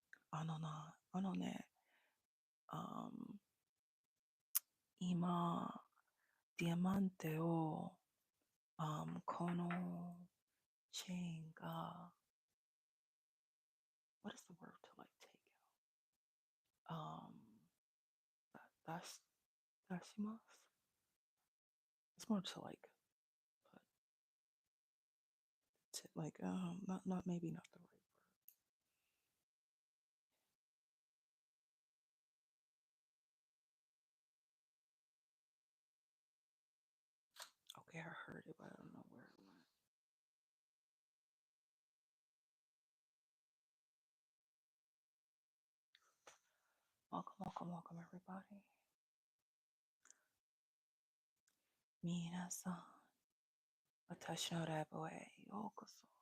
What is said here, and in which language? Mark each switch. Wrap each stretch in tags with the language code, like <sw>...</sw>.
<ja>あのね、今、ディアマンテを、このチェーンが、</ja> <en>what is the word to like take out? That's dashimasu. It's more to like put to like not maybe not the right word. Okay, I heard it, but I don't know where it went. Welcome, welcome, welcome, everybody.</en> <ja>皆さん、私のライブへようこそ。</ja>